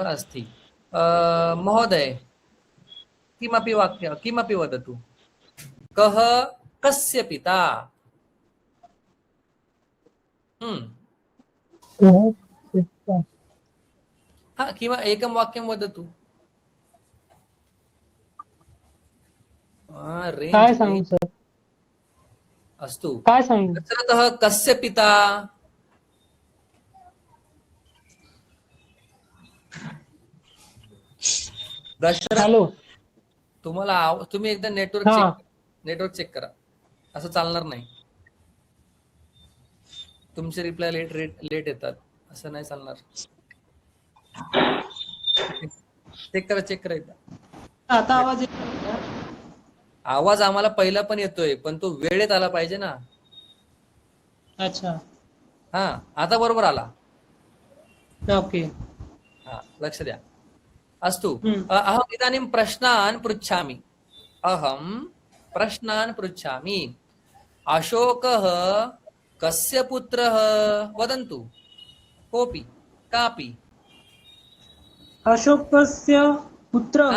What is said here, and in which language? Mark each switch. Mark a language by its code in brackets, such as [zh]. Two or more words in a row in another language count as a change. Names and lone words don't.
[sa] अस्ति. महोदय, किमपि वदतु. कस्य पिता? हा, एकं वाक्यं वदतु. [mr] काय सांगू सर? [sa] अस्तु. [mr] काय सांगू? [sa] दशरथः कस्य पिता? दशरथ. [mr] हॅलो, तुम्ही एकदा नेटवर्क चेक करा. असं चालणार नाही. तुमचे रिप्लाय लेट येतात. असं नाही चालणार. चेक करा एकदा. आता आवाज येतो? आवाज आम्हाला पहिला पण येतोय, पण तो वेळेत आला पाहिजे ना. अच्छा, हा, आता बरोबर आला. ओके. हा, लक्ष द्या. [sa] अस्तु. अहम् इदानीं प्रश्नान् पृच्छामि. अशोकः कस्य पुत्रः? वदन्तु. कापि. अशोकस्य पुत्रः